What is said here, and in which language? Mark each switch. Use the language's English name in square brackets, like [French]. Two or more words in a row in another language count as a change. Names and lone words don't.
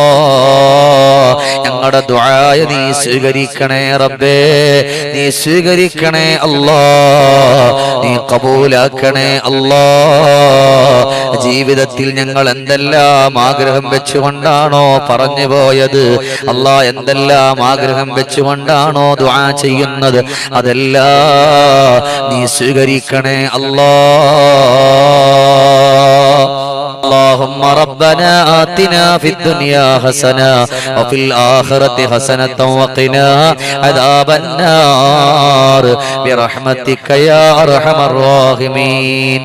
[Malayalam] ഞങ്ങളുടെ ദുആയ നീ സ്വീകരിക്കണേ റബ്ബേ, നീ സ്വീകരിക്കണേ അല്ലാ, നീ ഖബൂലാക്കണേ അല്ലാ. ജീവിതത്തിൽ ഞങ്ങൾ എന്തെല്ലാം ആഗ്രഹം വെച്ചുകൊണ്ടാണോ പറഞ്ഞു പോയത് അല്ലാ, എന്തെല്ലാം ആഗ്രഹം വെച്ചുകൊണ്ടാണോ ദുആ ചെയ്യുന്നത് അതെല്ലാം നീ സ്വീകരിക്കണേ അല്ലാ. [Arabic] اللهم ربنا آتنا في الدنيا حسنة وفي الآخرة حسنة وقنا عذاب النار برحمتك يا أرحم الراحمين.